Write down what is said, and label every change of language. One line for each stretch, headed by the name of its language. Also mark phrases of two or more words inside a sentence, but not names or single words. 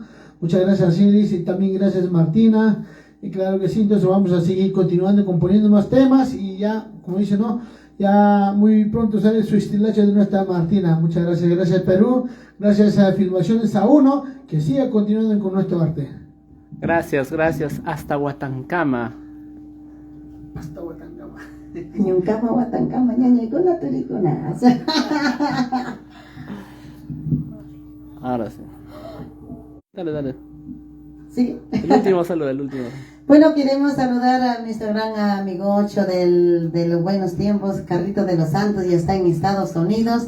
Spanish: Muchas gracias Ilish y también gracias Martina. Y claro que sí, entonces vamos a seguir continuando componiendo más temas y ya, como dice, ¿no? Ya muy pronto sale su estilacho de nuestra Martina. Muchas gracias Perú, gracias a Filmaciones A1, que siga continuando con nuestro arte. Gracias, hasta Huatancama.
Quechua: Ñuncama, Huatancama, ñañecona, turicona.
Spanish: Ahora sí. Dale. Sí. El último saludo, Bueno, queremos saludar a nuestro gran amigocho de los buenos tiempos, Carlito de los Santos, ya está en Estados Unidos.